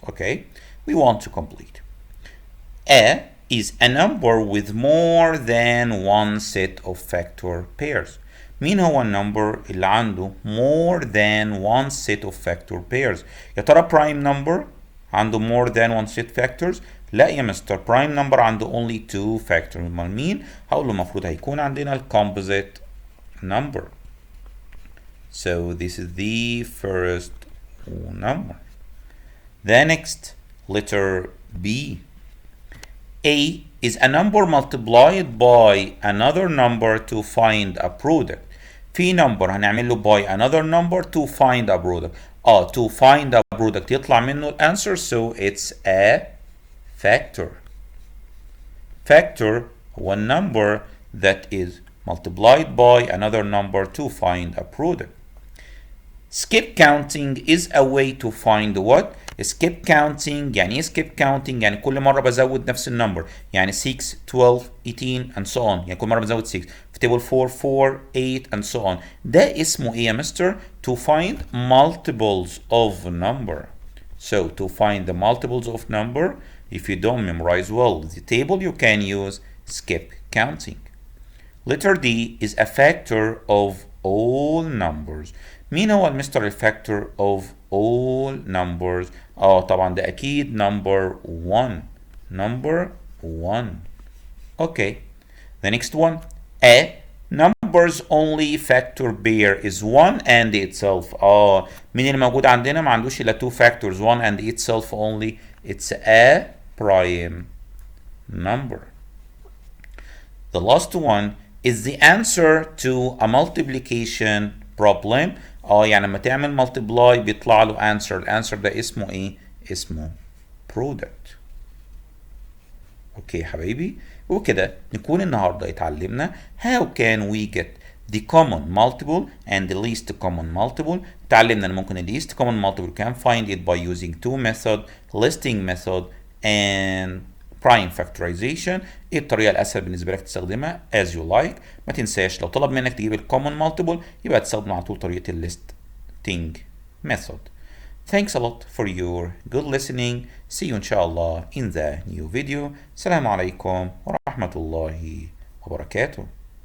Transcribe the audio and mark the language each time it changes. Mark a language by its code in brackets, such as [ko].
[en] Okay, we want to complete. A is a number with more than one set of factor pairs. [ar] مين هو النمبر اللي عنده more than one set of factor pairs؟ يا ترى prime number عنده more than one set factors؟ لا يا مستر، prime number عنده only two factors. امال مين؟ هقول له المفروض هيكون عندنا ال composite number. [en] So this is the first number. The next, letter B. A is a number multiplied by another number to find a product. [ar] في number هنعمل له by another number to find a product. [en] To find a product يطلع منه الانسر, so it's a factor. Factor هو number that is multiplied by another number to find a product. Skip counting is a way to find what? skip counting. [ar] يعني ايه skip counting؟ يعني كل مرة بزود نفس النمبر، يعني 6 12 18 and so on، يعني كل مرة بزود 6 في table 4 4 8 and so on. ده اسمه ايه يا مستر؟ to find multiples of number. [en] So to find the multiples of number, if you don't memorize well the table, you can use skip counting. Letter D is a factor of all numbers. [ar] مين هو المستر الفاكتور of all numbers؟ طبعا ده أكيد number 1. [en] Number 1. Okay. The next one. A numbers only factor pair is 1 and itself. [ar] مين اللي موجود عندنا ما عندوش إلا 2 factors 1 and itself only. [en] It's a prime number. The last one is the answer to a multiplication problem. [ar] يعني لما تعمل multiply بيطلع له answer. الانسر ده اسمه ايه؟ اسمه product. اوكي حبايبي، وكده نكون النهارده اتعلمنا how can we get the common multiple and the least common multiple. اتعلمنا ان ممكن the least common multiple can find it by using two method, listing method and prime factorization. ايه الطريقه الاسهل بالنسبه لك تستخدمها as you like. ما تنساش لو طلب منك تجيب الكومن مالتيبل يبقى تستخدم على طول طريقه الليستنج method. [en] Thanks a lot for your good listening. See you inshallah in the new video. [ar] السلام عليكم ورحمه الله وبركاته.